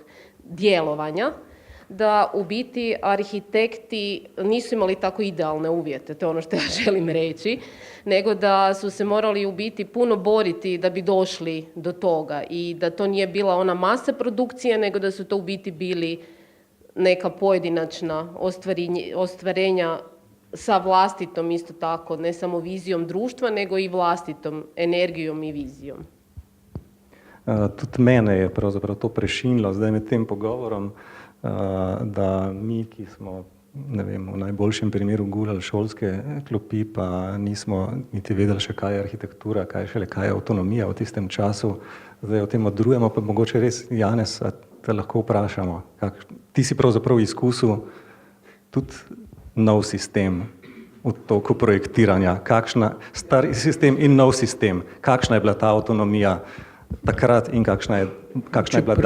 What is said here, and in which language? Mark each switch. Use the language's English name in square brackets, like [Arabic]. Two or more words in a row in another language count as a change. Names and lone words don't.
[Croatian] djelovanja, da u biti arhitekti nisu imali tako idealne uvjete, to je ono što ja želim reći, nego da su se morali u biti puno boriti da bi došli do toga i da to nije bila ona masa produkcije, nego da su to u biti bili neka pojedinačna ostvarenja sa vlastitom isto tako, ne samo vizijom društva, nego i vlastitom energijom i vizijom. [Slovenian] Tudi mene je pravzaprav to prešinilo zdaj med tem pogovorom, da mi, ki smo, ne vem, v najboljšem primeru gulali šolske klopi, pa nismo niti vedeli še, kaj je arhitektura, kaj je avtonomija v tistem času, zdaj o tem odrujemo, pa mogoče res, Janez, te lahko vprašamo, ti si pravzaprav izkusil tudi nov sistem v toku projektiranja, star sistem in nov sistem, kakšna je bila ta avtonomija takrat in kakšna je bila danes?